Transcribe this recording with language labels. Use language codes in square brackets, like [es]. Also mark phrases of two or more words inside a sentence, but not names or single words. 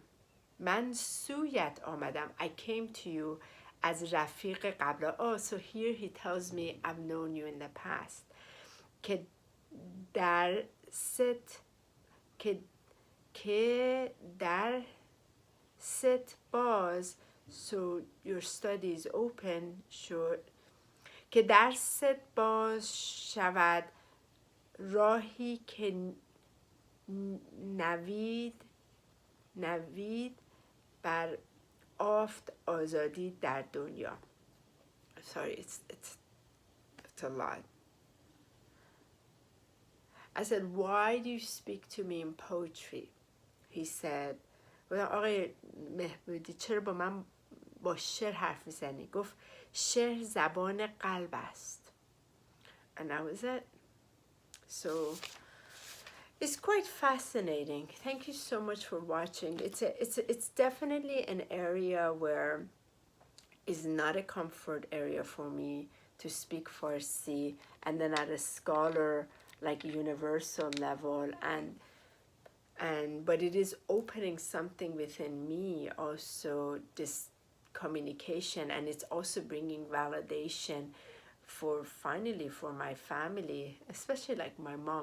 [fa] من سویت آمدم. [en] I came to you as [fa] رفیق قبل. [en] Oh, so here he tells me I've known you in the past. [fa] که در ست باز, [en] so your study is open, sure. [fa] که در ست باز شود راهی که نوید نوید بر آفت آزادی در دنیا. [en] Sorry, it's a lot. I said, why do you speak to me in poetry? He said, [fa] آقای مهبودی چرا با من با شعر حرف میزنی؟ گفت شعر زبان قلب است. [en] And that was it. So it's quite fascinating. Thank you so much for watching. It's definitely an area where it's not a comfort area for me to speak Farsi, and then at a scholar like universal level, but it is opening something within me also, this communication, and it's also bringing validation for finally for my family, especially like my mom.